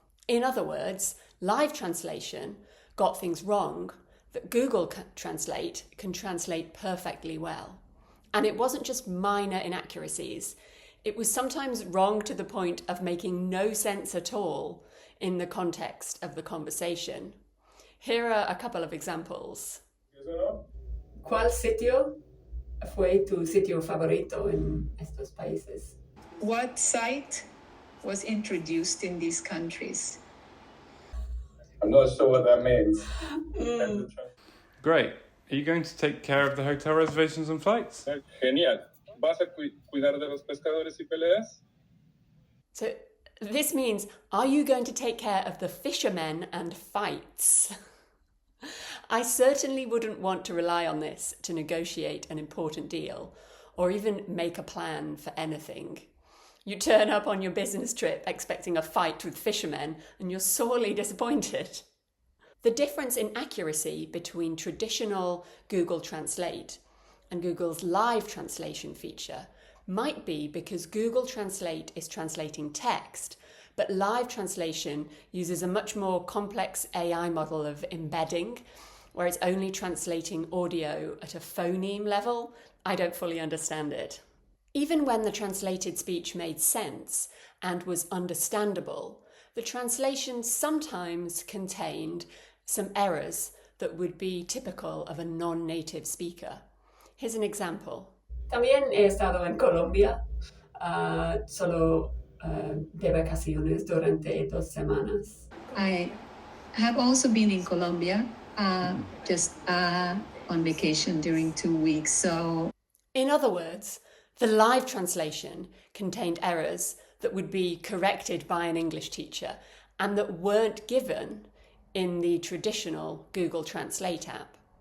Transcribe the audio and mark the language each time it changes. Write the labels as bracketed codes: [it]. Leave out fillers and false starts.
[en] In other words, live translation got things wrong that Google Translate can translate perfectly well. And it wasn't just minor inaccuracies. It was sometimes wrong to the point of making no sense at all in the context of the conversation. Here are a couple of examples. [es] ¿Cuál sitio fue tu sitio favorito en estos países? [en] What site was introduced in these countries? I'm not sure what that means. Great. Are you going to take care of the hotel reservations and flights? [es] Genial. ¿Vas a cuidar de los pescadores y peleas? [en] So this means, are you going to take care of the fishermen and fights? I certainly wouldn't want to rely on this to negotiate an important deal or even make a plan for anything. You turn up on your business trip expecting a fight with fishermen and you're sorely disappointed. The difference in accuracy between traditional Google Translate and Google's live translation feature might be because Google Translate is translating text, but live translation uses a much more complex AI model of embedding, where it's only translating audio at a phoneme level. I don't fully understand it. Even when the translated speech made sense and was understandable, the translation sometimes contained some errors that would be typical of a non-native speaker. Here's an example. [es] También he estado en Colombia, solo de vacaciones durante 2 semanas. [en] I have also been in Colombia, just on vacation during 2 weeks. So, in other words, the live translation contained errors that would be corrected by an English teacher and that weren't given in the traditional Google Translate app.